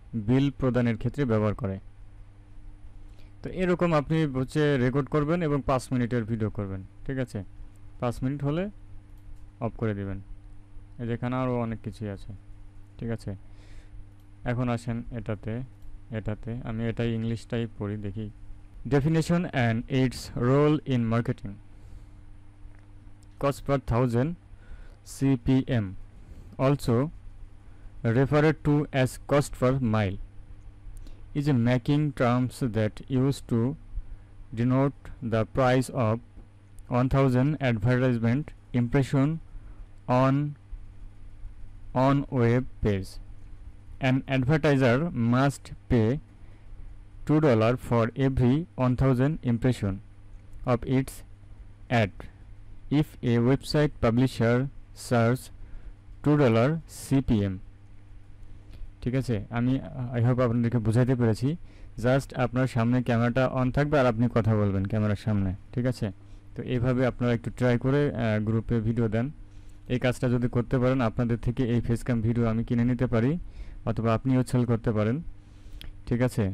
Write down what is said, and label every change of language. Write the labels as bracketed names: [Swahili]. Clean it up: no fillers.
[Bangla] বিল প্রদানের ক্ষেত্রে ব্যবহার করে। তো এরকম আপনি হচ্ছে রেকর্ড করবেন এবং 5 মিনিটের ভিডিও করবেন, ঠিক আছে। 5 মিনিট হলে অফ করে দিবেন। যেখানে আরও অনেক কিছুই আছে, ঠিক আছে। এখন আসেন এটাতে আমি এটাই ইংলিশটাই পড়ি, দেখি। [English] Definition and its role in marketing. Cost per 1000 CPM, also referred to as cost per mile, is a making terms that used to denote the price of 1000 advertisement impression on web page. An advertiser must pay $2 for every 1000 impression of its ad if a website publisher charges $2 CPM. [Bangla] ঠিক আছে, আমি [English] I hope [Bangla] আপনাদেরকে বোঝাতে পেরেছি। Just আপনার সামনে ক্যামেরাটা on থাকবে আর আপনি কথা বলবেন ক্যামেরার সামনে, ঠিক আছে। তো এইভাবে আপনারা একটু ট্রাই করে গ্রুপে ভিডিও দেন। এই কাজটা যদি করতে পারেন, আপনাদের থেকে এই ফেসক্যাম ভিডিও আমি কিনে নিতে পারি, অথবা আপনিও সেল করতে পারেন, ঠিক আছে।